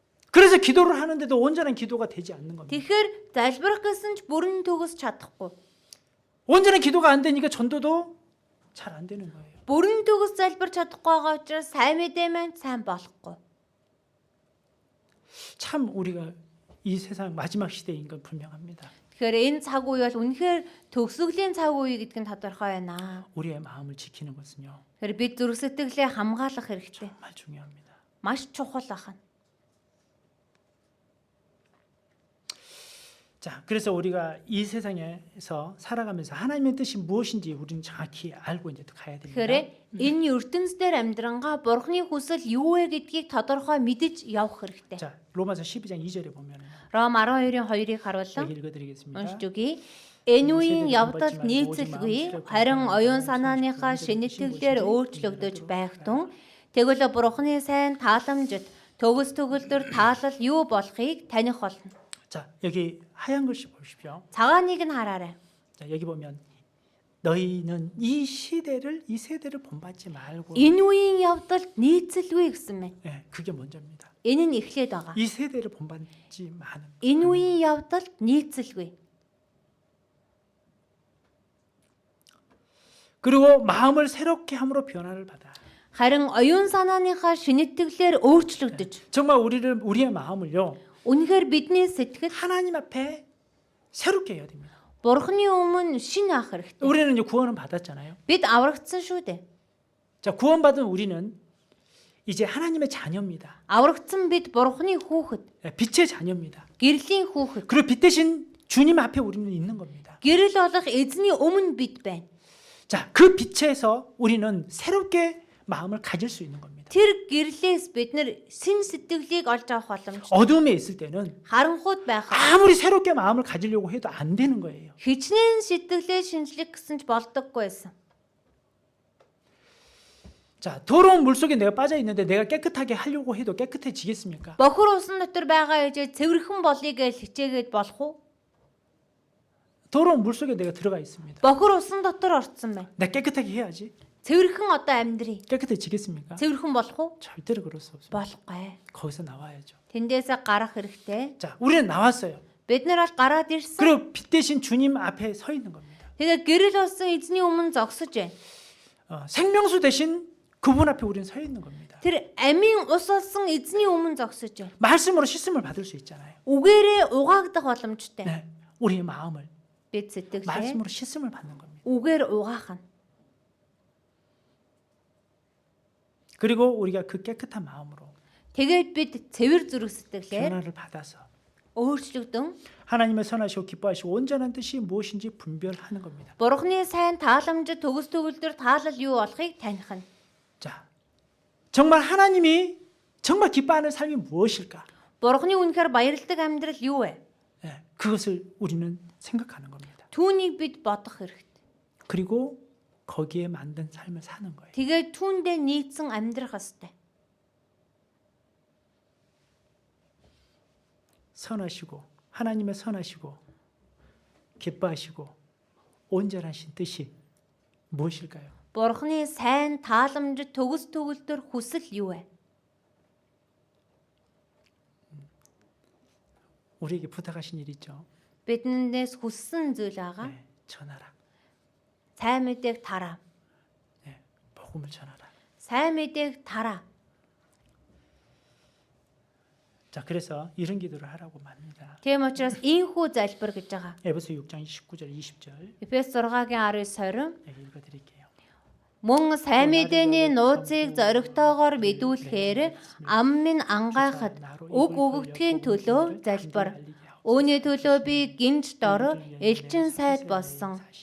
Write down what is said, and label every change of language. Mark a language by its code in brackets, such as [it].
[ko] 그래서 기도를 하는데도 온전한 기도가 되지 않는 겁니다. [mn] Тэгэхээр залбирах гэсэн ч бүрэн төгс чадахгүй. [ko] 온전한 기도가 안 되니까 전도도 잘 안 되는 거예요. [mn] Бүрэн төгс залбирч чадахгүй байгаа учраас сайн мэдээ маань сайн болохгүй. [ko] 참 우리가 이 세상 마지막 시대인 건 분명합니다. [mn] Тэгэхээр энэ цаг үе бол үнэхээр төгсгөлийн цаг үе гэдг нь тодорхой байна. [ko] 우리의 마음을 지키는 것은요. [mn] Тэгэхээр бид зүрх сэтгэлээ хамгаалах хэрэгтэй. [ko] 정말 중요합니다. [mn] Маш чухал ахна. [ko] 자, 그래서 우리가 이 세상에서 살아가면서 하나님의 뜻이 무엇인지 우리는 정확히 알고 이제 가야 됩니다. [mn] Тэгэхээр энэ ертөнцийн амьдрангаа Бурхны хүсэл юу вэ гэдгийг тодорхой мэдэж явах хэрэгтэй. [ko] 자, 로마서 12장 2절에 보면 [mn] Ром 12-ийн 2-ыг харуулсан. [ko] 여기 읽어드리겠습니다. [mn] Уншиж өгье. Энэ үеийн явдал нийцэлгүй харин оюун санааныхаа шинэтгэлээр өөрчлөгдөж байх тун тэгвэл Бурхны сайн тааламжид төгс төгөлдөр таалал юу болохыг таних болно. [ko] 자, 여기 하얀 글씨 보십시오. [mn] Цагааныг нь хараарай. [ko] 자, 여기 보면 너희는 이 세대를 본받지 말고. [mn] Энэ үеийн явдал нийцэлгүй гэсэн мэн. [ko] 예, 그게 먼저입니다. [mn] Энэ нь эхлээд байгаа. [ko] 이 세대를 본받지 마는. [mn] Энэ үеийн явдал нийцэлгүй. [ko] 그리고 마음을 새롭게 함으로 변화를 받아. [mn] Харин оюун санааныхаа шинэтгэлээр өөрчлөгдөж. [ko] 정말 우리의 마음을요. [mn] Үнэхээр бидний сэтгэл [ko] 하나님 앞에 새롭게 해야 됩니다. [mn] Бурхны өмнө шинэ ах хэрэгтэй. [ko] 우리는 이제 구원을 받았잖아요. [mn] Бид аврагдсан шүү дээ. [ko] 자, 구원받은 우리는 이제 하나님의 자녀입니다. [mn] Аврагдсан бид Бурхны хүүхэд, [ko] 예, 빛의 자녀입니다. [mn] гэрлийн хүүхэд. [ko] 그리고 빛 대신 주님 앞에 우리는 있는 겁니다. [mn] Гэрэл болох эзний өмнө бид байна. [ko] 자, 그 빛에서 우리는 새롭게 마음을 가질 수 있는 겁니다. [mn] Тэр гэрлээс бид нар сэн сэтгэлийг олж авах боломж. [ko] 어둠에 있을 때는 [mn] Харанхуйд байхад [ko] 아무리 새롭게 마음을 가지려고 해도 안 되는 거예요. [mn] хичнээн сэтгэлээ шинжлэх гэсэн ч болдоггүй байсан. [ko] 자, 더러운 물 속에 내가 빠져 있는데 내가 깨끗하게 하려고 해도 깨끗해지겠습니까? [mn] Бохор усан дотор байгаа ээжээ цэвэрхэн болъё гэж хичээгээд болох уу? [ko] 더러운 물 속에 내가 들어가 있습니다. [mn] Бохор усан дотор орцсон байна. [ko] 내가 깨끗하게 해야지. [mn] Цэвэрхэн одоо амьдрий. [ko] 깨끗해지겠습니까? [mn] Цэвэрхэн болох уу? [ko] 절대로 그럴 수 없습니다. [mn] Болохгүй. [ko] 거기서 나와야죠. [mn] Тэндээсээ гарах хэрэгтэй. [ko] 자, 우리는 나왔어요. [mn] Бид нар бол гараад ирсэн. [ko] 그리고 빛 대신 주님 앞에 서 있는 겁니다. [mn] Тэгээ гэрэл болсон эзний өмнө зогсож байна. [ko] 생명수 대신 그분 앞에 우리는 서 있는 겁니다. [mn] Тэр амийн ус болсон эзний өмнө зогсож байна. [ko] 말씀으로 씻음을 받을 수 있잖아요. [mn] Үгээрээ угаагдах боломжтой. [ko] 네, 우리의 마음을 [mn] Бид сэтгэлээ [ko] 말씀으로 씻음을 받는 겁니다. [mn] үгээр угаах нь. [ko] 그리고 우리가 그 깨끗한 마음으로 [mn] Тэгээд бид цэвэр зүрх сэтгэлээр [ko] 변화를 받아서 [mn] өөрчлөгдөн [ko] 하나님의 선하시고 기뻐하시고 온전한 뜻이 무엇인지 분별하는 겁니다. [mn] Бурхны сайн тааламжид төгс төгөлдөр таалал юу болохыг таних нь. [ko] 자, 정말 하나님이 정말 기뻐하는 삶이 무엇일까? [mn] Бурхны үнэхээр баярладаг амьдрал юу вэ? [ko] 네, 그것을 우리는 생각하는 겁니다. [mn] Түүнийг бид бодох хэрэгтэй. [ko] 그리고 거기에 만든 삶을 사는 거예요. [mn] Тэгээд түүндээ нийцсэн амьдрах ёстой. [ko] 선하시고 하나님의 선하시고 기뻐하시고 온전하신 뜻이 무엇일까요? [mn] Бурхны сайн тааламжид төгс төгөлдөр хүсэл юу вэ? [ko] 우리에게 부탁하신 일 있죠. [mn] Биднээс хүссэн зүйл байгаа. [ko] 네, 전하라. [mn] Сайн мэдээг тараа. [ko] 네, 복음을 전하라. [mn] Сайн мэдээг тараа. [ko] 자, 그래서 이런 기도를 하라고 합니다. [mn] Тийм учраас ийхүү залбир гэж байгаа. [ko] 에베소 6장 19절 20절 [mn] Эфес 6-гийн 19-20 [ko] 네, 읽어드릴게요. [mn] Мөн сайн мэдээний нууцыг зоригтойгоор мэдүүлэхээр ам минь ангайхад үг өгөгдхийн төлөө залбир. Үүний төлөө би гинж дор элчин сайд болсон.